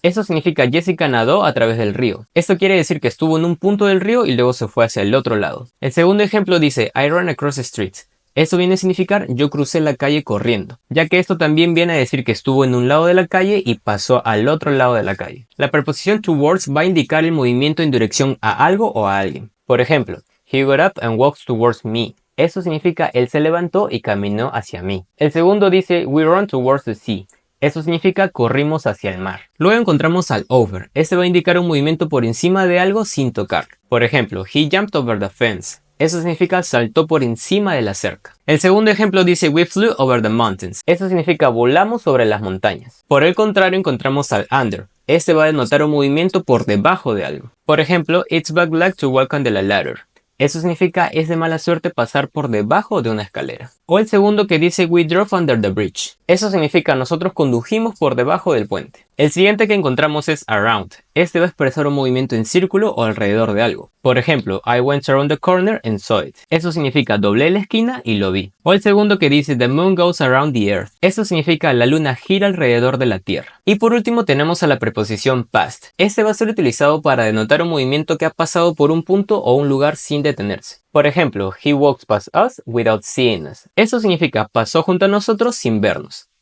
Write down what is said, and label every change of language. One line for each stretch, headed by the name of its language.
Spanish: Esto significa Jessica nadó a través del río. Esto quiere decir que estuvo en un punto del río y luego se fue hacia el otro lado. El segundo ejemplo dice
English: I ran across the street.
Spanish: Esto viene a significar yo crucé la calle corriendo, ya que esto también viene a decir que estuvo en un lado de la calle y pasó al otro lado de la calle. La preposición towards va a indicar el movimiento en dirección a algo o a alguien. Por ejemplo,
English: he got up and walked towards me.
Spanish: Eso significa él se levantó y caminó hacia mí. El segundo dice
English: we ran towards the sea.
Spanish: Eso significa corrimos hacia el mar. Luego encontramos al over. Este va a indicar un movimiento por encima de algo sin tocar. Por ejemplo,
English: he jumped over the fence.
Spanish: Eso significa saltó por encima de la cerca. El segundo ejemplo dice
English: we flew over the mountains.
Spanish: Eso significa volamos sobre las montañas. Por el contrario encontramos al under. Este va a denotar un movimiento por debajo de algo. Por ejemplo,
English: it's bad luck to walk under a ladder.
Spanish: Eso significa es de mala suerte pasar por debajo de una escalera. O el segundo que dice
English: we drove under the bridge.
Spanish: Eso significa nosotros condujimos por debajo del puente. El siguiente que encontramos es around. Este va a expresar un movimiento en círculo o alrededor de algo. Por ejemplo,
English: I went around the corner and saw it.
Spanish: Eso significa doblé la esquina y lo vi. O el segundo que dice
English: the moon goes around the earth.
Spanish: Eso significa la luna gira alrededor de la tierra. Y por último tenemos a la preposición past. Este va a ser utilizado para denotar un movimiento que ha pasado por un punto o un lugar sin detenerse. Por ejemplo,
English: he walks past us without seeing us.
Spanish: Eso significa pasó junto a nosotros sin vernos.